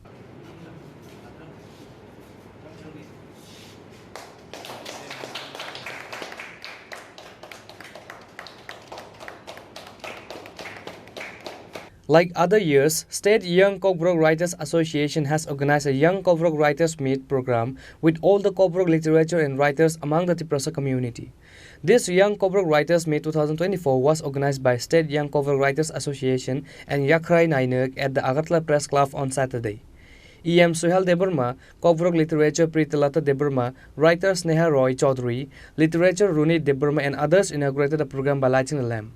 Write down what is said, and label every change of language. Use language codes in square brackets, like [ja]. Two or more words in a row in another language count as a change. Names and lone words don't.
[en] Like other years, State Young Kovrok Writers Association has organized a Young Kovrok Writers Meet program with all the Kovrok literature and writers among the Tripura community. This Young Kovrok Writers Meet 2024 was organized by State Young Kovrok Writers Association and Yakrai Nainak at the Agartala Press Club on Saturday. EM Sohel Deborma, Kovrok Literature Pritalata Deborma, writer Sneha Roy Chaudhary, literature Runit Deborma and others inaugurated the program by lighting the lamp.